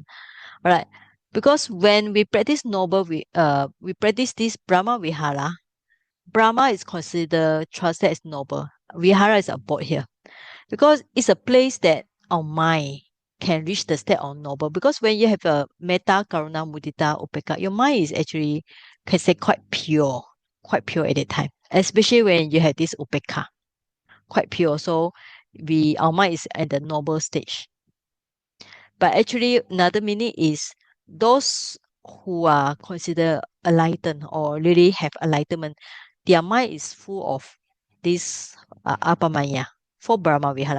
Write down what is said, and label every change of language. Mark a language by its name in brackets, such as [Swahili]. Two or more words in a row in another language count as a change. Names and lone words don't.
[English] All right. Because when we practice we practice this Brahmavihāra. Brahma is considered trusted as noble. Vihara is abode here, because it's a place that our mind can reach the state of noble. Because when you have a [Pali] metta, karuna, mudita, upekkha, [English] your mind is actually, can say, quite pure at that time. Especially when you have this upekkha, quite pure. So our mind is at the noble stage. But actually, another meaning is those who are considered enlightened or really have enlightenment, their mind is full of this apamaya for Brahmavihāra.